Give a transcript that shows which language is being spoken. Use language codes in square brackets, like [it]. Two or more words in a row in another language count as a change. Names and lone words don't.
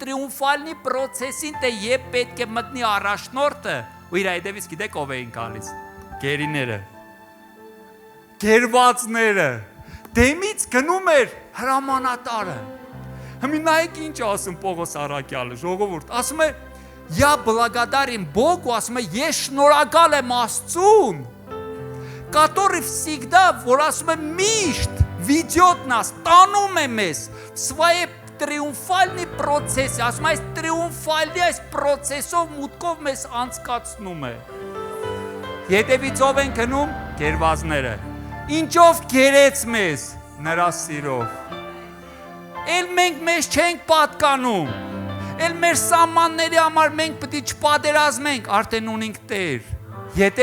[hy] տրիումֆալնի process-ին, թե երբ պետք է մտնի առաջնորդը, ու իր հետևից գիտեք ով էին գալիս։ Գերիները, գերվածները, դեմից գնում էր հրամանատարը։ Հիմա նայեք ինչ ասում Պողոս առաքյալը, ժողովուրդ, ասում է, [ru] я благодарен Богу, [hy] ասում է, ես շնորհակալ եմ Աստծուն, [ru] который всегда, [hy] որ ասում է, միշտ [ru] ведет нас, [hy] տանում է մեզ [ru] в своей триумфальный процесс, [hy] ասում այս տրիումֆալի այս process-ով մուտքով մեզ անցկացնում է։ Հետևից ով են գնում գերվածները։ Ինչով գերեց մեզ, նրա սիրով։ Էլ մենք մեզ չենք պատկանում։ Էլ մեր սահմանների համար մենք պետք է չպատերազմենք, արդեն ունենք Տեր։ Եթե